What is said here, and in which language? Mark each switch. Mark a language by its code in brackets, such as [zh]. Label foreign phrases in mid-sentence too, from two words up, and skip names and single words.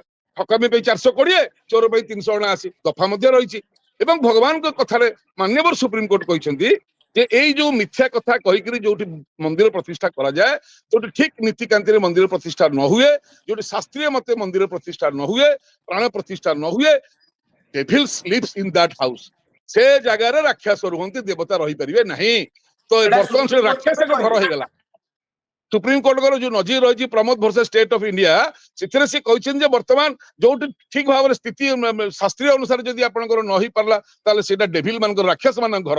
[or] ଠକାମି ପାଇଁ 420, ଚୋର ପାଇଁ 379 ଦଫା ମଧ୍ୟ ରହିଛି। ଏବଂ ଭଗବାନଙ୍କ କଥାରେ ମାନ୍ୟବର ସୁପ୍ରିମକୋର୍ଟ କହିଛନ୍ତି ଯେ ଏଇ ଯୋଉ ମିଥ୍ୟା କଥା କହିକିରି ଯୋଉଠି ମନ୍ଦିର ପ୍ରତିଷ୍ଠା କରାଯାଏ, ଯୋଉଠି ଠିକ ନୀତିକାନ୍ତିରେ ମନ୍ଦିର ପ୍ରତିଷ୍ଠା ନ ହୁଏ, ଯୋଉଠି ଶାସ୍ତ୍ରୀୟ ମତେ ମନ୍ଦିର ପ୍ରତିଷ୍ଠା ନ ହୁଏ, ପ୍ରାଣ ପ୍ରତିଷ୍ଠା ନ ହୁଏ, [en] devils lives in that house, [or] ସେ ଜାଗାରେ ରାକ୍ଷସ ରୁହନ୍ତି, ଦେବତା ରହିପାରିବେ ନାହିଁ। ତ ଏଇଟା ବର୍ତ୍ତମାନ ସେ ସୁପ୍ରିମକୋର୍ଟ କେବେ ରାକ୍ଷସଙ୍କ ଘର କହିଲେ? ହେଇଗଲା। ସୁପ୍ରିମକୋର୍ଟଙ୍କର ଯୋଉ ନଜିର ରହିଛି ପ୍ରମୋଦ ଭର୍ସେସ ଷ୍ଟେଟ ଅଫ ଇଣ୍ଡିଆ, ସେଥିରେ ସେ କହିଛନ୍ତି ଯେ ବର୍ତ୍ତମାନ ଯୋଉଠି ଠିକ ଭାବରେ ସ୍ଥିତି ଶାସ୍ତ୍ରୀୟ ଅନୁସାରେ ଯଦି ଆପଣଙ୍କର ନ ହେଇପାରିଲା ତାହେଲେ ସେଇଟା ଡେଭିଲ ମାନଙ୍କର, ରାକ୍ଷସ ମାନଙ୍କ ଘର।